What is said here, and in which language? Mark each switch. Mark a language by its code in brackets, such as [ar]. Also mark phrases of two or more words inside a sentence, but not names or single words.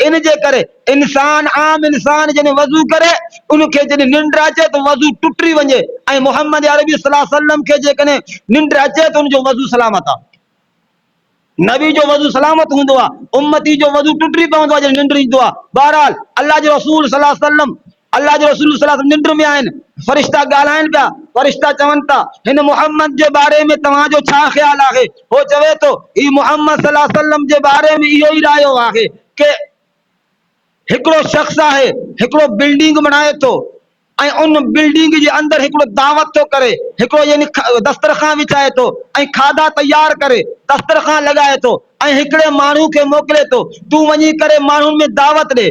[sd] इन जे करे इंसान आम इंसान जॾहिं वज़ू करे उनखे जॾहिं निंड अचे त वज़ू टुटी वञे, ऐं मोहम्मद अरबी [ar] صلى الله عليه وسلم [sd] खे जेकॾहिं निंड अचे त उनजो वज़ू सलामत आहे, नबी जो वज़ू सलामत हूंदो आहे, उम्मती जो वज़ू टुटी पवंदो आहे जॾहिं निंड ईंदो आहे। बहरहाल अल्लाह जो रसूल [ar] صلى الله عليه وسلم, [sd] अल्लाह जो रसूल [ar] صلى الله عليه وسلم [sd] निंड में आहिनि, फरिश्ता ॻाल्हाइनि पिया, फरिश्ता चवनि था हिन मोहम्मद जे बारे में तव्हांजो छा ख़्यालु आहे। हो चवे थो ही मोहम्मद [ar] صلى الله عليه وسلم [sd] जे बारे में इहो ई रायो आहे कि हिकिड़ो शख़्स आहे, हिकिड़ो बिल्डिंग बणाए थो ऐं उन बिल्डिंग जे अंदरि हिकिड़ो दावत थो करे, हिकिड़ो यानी दस्तरखान विछाए थो ऐं खाधा तयार करे दस्तरखान लॻाए थो ऐं हिकिड़े माण्हू खे मोकिले थो तूं वञी करे माण्हुनि में दावत ॾे।